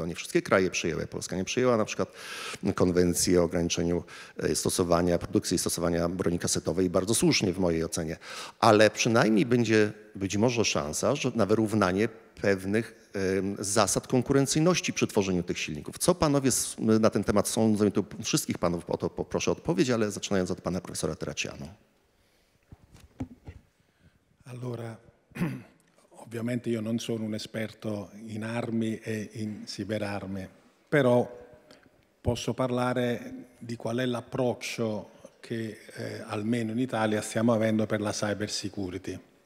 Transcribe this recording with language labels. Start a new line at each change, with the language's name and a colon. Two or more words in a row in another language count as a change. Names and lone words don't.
Polish: Nie wszystkie kraje przyjęły. Polska nie przyjęła na przykład konwencji o ograniczeniu stosowania, produkcji i stosowania broni kasetowej, bardzo słusznie w mojej ocenie, ale przynajmniej będzie być może szansa na wyrównanie pewnych zasad konkurencyjności przy tworzeniu tych silników. Co panowie na ten temat sądzą? Tu wszystkich panów o to poproszę odpowiedź, ale zaczynając od pana profesora Terracciano.
Italian: Allora, ovviamente io non sono un esperto in armi e in cyberarmi, però posso parlare di qual è l'approccio che almeno in Italia stiamo avendo per la
English: cyber security.